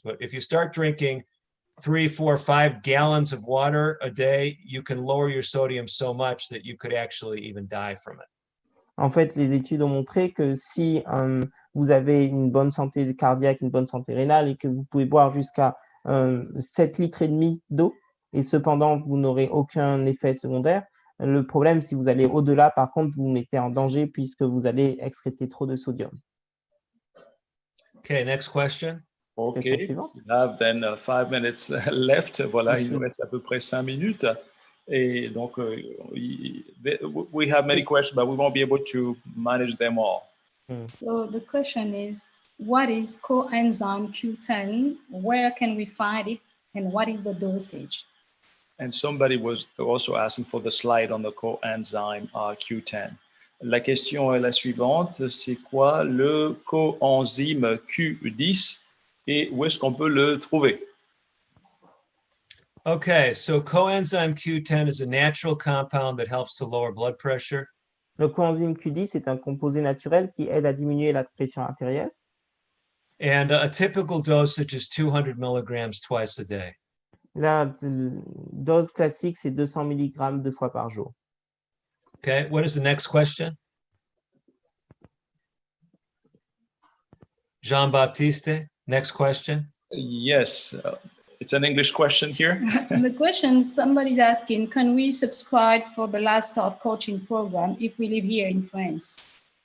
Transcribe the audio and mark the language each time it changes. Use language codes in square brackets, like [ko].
[en] But if you start drinking 3, 4, 5 gallons of water a day, you can lower your sodium so much that you could actually even die from it. [fr] En fait, les études ont montré que si vous avez une bonne santé cardiaque, une bonne santé rénale et que vous pouvez boire jusqu'à 7 litres et demi d'eau et cependant vous n'aurez aucun effet secondaire, le problème, si vous allez au-delà, par contre, vous vous mettez en danger puisque vous allez excréter trop de sodium. [en] Okay, next question. OK, [fr] Question suivante. [en] we have then 5 minutes left. [fr] Voilà, il nous Mhm. reste à peu près 5 minutes. Et donc, [en] we have many questions, but we won't be able to manage them all. So the question is, what is coenzyme Q10? Where can we find it? And what is the dosage? And somebody was also asking for the slide on the coenzyme Q10. [fr] La question est la suivante, c'est quoi le coenzyme Q10 et où est-ce qu'on peut le trouver? [en] Okay, so coenzyme Q10 is a natural compound that helps to lower blood pressure. [fr] Le coenzyme Q10 est un composé naturel qui aide à diminuer la pression artérielle. [en] And a typical dosage is 200 milligrams twice a day. [fr] La dose classique, c'est 200 mg 2 fois par jour. [en] Okay, what is the next question? Jean-Baptiste, next question. Yes, it's an English question here. The question, somebody's asking, can we subscribe for the lifestyle coaching program if we live here in France?